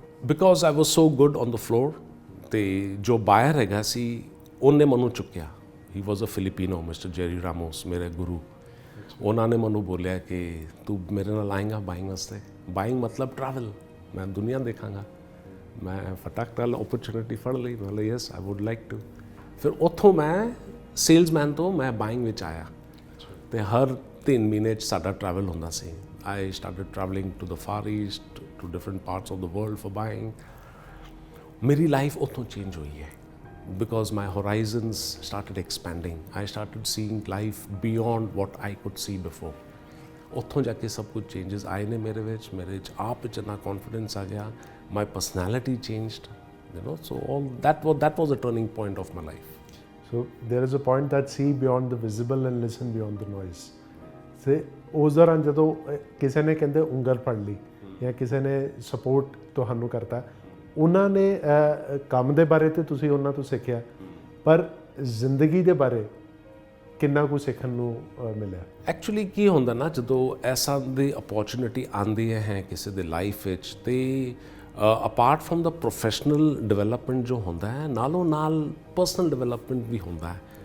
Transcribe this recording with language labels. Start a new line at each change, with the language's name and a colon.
English: because I was so good on the floor
Punjabi: ਤੇ ਜੋ ਬਾਇਰ ਹੈਗਾ ਸੀ ਉਹਨੇ ਮੈਨੂੰ ਚੁੱਕਿਆ
English: he was a Filipino
Punjabi: ਮਿਸਟਰ ਜੈਰੀ ਰਾਮੋਸ ਮੇਰੇ ਗੁਰੂ ਉਹਨਾਂ ਨੇ ਮੈਨੂੰ ਬੋਲਿਆ ਕਿ ਤੂੰ ਮੇਰੇ ਨਾਲ ਆਏਂਗਾ ਬਾਇੰਗ ਵਾਸਤੇ ਬਾਇੰਗ ਮਤਲਬ ਟਰੈਵਲ ਮੈਂ ਦੁਨੀਆ ਦੇਖਾਂਗਾ ਮੈਂ ਫਟਾਕ ਨਾਲ ਓਪਰਚੁਨਿਟੀ ਫੜ ਲਈ ਮੈਂ ਕਿਹਾ
English: yes I would like to
Punjabi: ਫਿਰ ਉੱਥੋਂ ਮੈਂ ਸੇਲਸਮੈਨ ਤੋਂ ਮੈਂ ਬਾਇੰਗ ਵਿੱਚ ਆਇਆ ਤੇ ਹਰ 3 ਮਹੀਨੇ 'ਚ ਸਾਡਾ ਟਰੈਵਲ ਹੁੰਦਾ ਸੀ
English: I started travelling to the far east to different parts of the world for buying
Punjabi: ਮੇਰੀ ਲਾਈਫ ਉੱਥੋਂ ਚੇਂਜ ਹੋਈ ਹੈ
English: because my horizons started expanding. I started seeing life beyond what I could see before.
Punjabi: ਉੱਥੋਂ ਜਾ ਕੇ ਸਭ ਕੁਝ changes ਆਏ ਨੇ ਮੇਰੇ 'ਚ ਆਪ 'ਚ ਇੰਨਾ ਕੌਨਫੀਡੈਂਸ ਆ ਗਿਆ,
English: My personality changed, so all that was a turning point of my life. So there is a point that see beyond the visible and listen beyond the noise.
Punjabi: ਤੇ ਉਸ ਦੌਰਾਨ ਜਦੋਂ ਕਿਸੇ ਨੇ ਕਹਿੰਦੇ ਉਂਗਲ ਫੜ ਲਈ ਜਾਂ ਕਿਸੇ ਨੇ ਸਪੋਰਟ ਤੁਹਾਨੂੰ ਕਰਤਾ, ਉਹਨਾਂ ਨੇ ਕੰਮ ਦੇ ਬਾਰੇ ਤੇ ਤੁਸੀਂ ਉਹਨਾਂ ਤੋਂ ਸਿੱਖਿਆ, ਪਰ ਜ਼ਿੰਦਗੀ ਦੇ ਬਾਰੇ ਕਿੰਨਾ ਕੁ ਸਿੱਖਣ ਨੂੰ ਮਿਲਿਆ? ਐਕਚੁਅਲੀ ਕੀ ਹੁੰਦਾ ਨਾ, ਜਦੋਂ ਐਸਾ ਦੀ ਅਪੋਰਚੁਨਿਟੀ ਆਉਂਦੀ ਹੈ ਕਿਸੇ ਦੇ ਲਾਈਫ ਵਿੱਚ, ਤੇ apart from ਦਾ professional development ਜੋ ਹੁੰਦਾ ਹੈ, ਨਾਲੋਂ ਨਾਲ ਪਰਸਨਲ ਡਿਵੈਲਪਮੈਂਟ ਵੀ ਹੁੰਦਾ ਹੈ।